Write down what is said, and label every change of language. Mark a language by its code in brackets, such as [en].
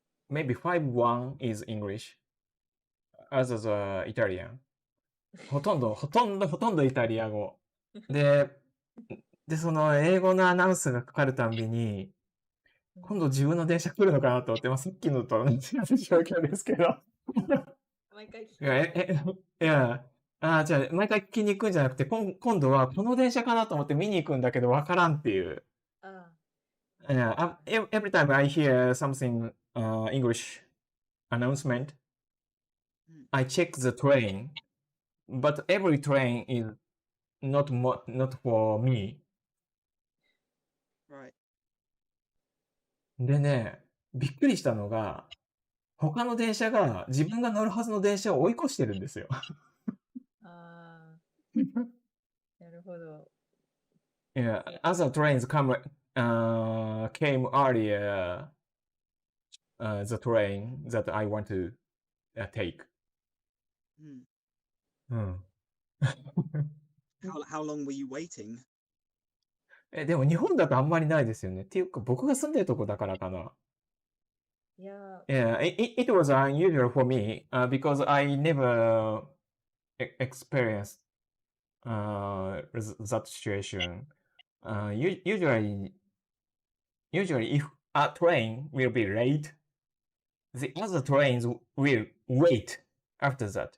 [en] Maybe 5-1 is English, others are Italian. [ja] ほとんどイタリア語。で、その英語のアナウンスがかかるたんびに、今度自分の電車来るのかなと思って、さっきのと同じような状況ですけど。毎回聞きじゃあ、毎回聞きに行くんじゃなくて、今度はこの電車かなと思って見に行くんだけど、わからんっていう。 [en] Yeah, every time I hear something English announcement, I check the train, but every train is not for me. Right. [ja] でね、びっくりしたのが、他の電車が自分が乗るはずの電車を追い越してるんですよ。なるほど。 [en] Yeah, other trains came earlier the train that I want to take. How long were you waiting? [ja] でも日本だとあんまりないですよね。っていうか僕が住んでるとこだからかな。 [en] Yeah, it was unusual for me because I never experience that situation. Usually if a train will be late, the other trains will wait after that.